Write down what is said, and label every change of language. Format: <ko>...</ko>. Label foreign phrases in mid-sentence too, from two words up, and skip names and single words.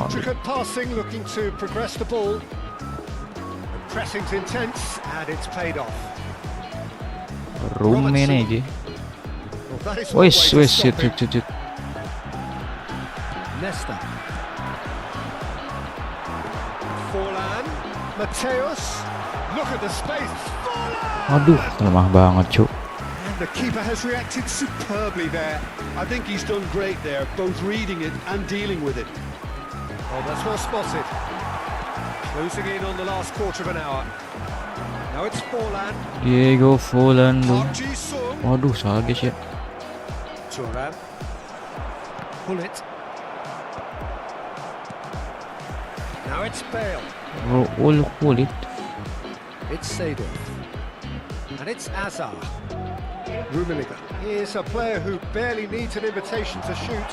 <en>Intricate passing, looking to progress the ball. The pressing's intense, and it's paid off. Rumene aja. Well, that is one way to stop him. Shit. Nesta. Forlan. Mateus. Look at the space. Forlan!</en> <jv>Aduh, lemah banget cuk.</jv> <en>The keeper has reacted superbly there. I think he's done great there, both reading it and dealing with it. Oh, that's well spotted. Closing in on the last quarter of an hour. Now it's Forlan. Diego Forlan. Park Ji-sung.</en> <jv>Waduh, salah guys ya.</jv> <en>Thuram. Pull it. Now it's Bale. Kulit. It's Seedorf. And it's Hazard. Rummenigge. Here's a player who barely needs an invitation to shoot.</en>